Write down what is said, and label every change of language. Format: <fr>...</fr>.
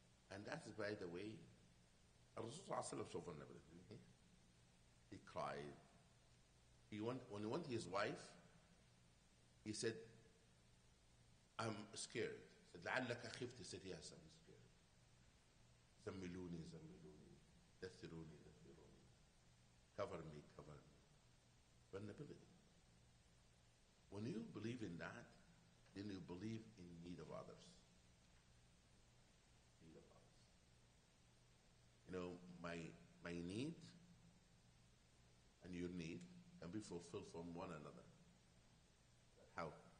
<en>And that is, by the way, Rasulullah showed vulnerability. He cried. When he wanted his wife, he said, I'm scared. He said,</en> <ar>لعلك خفت.</ar> <en>He said, yes, I'm scared.</en> <ar>زملوني زملوني دثروني دثروني.</ar> <en>Cover me, cover me. Vulnerability. When you believe in that, then you believe in need of others. Need of others. You know, my need and your need can be fulfilled from one another. How?</en>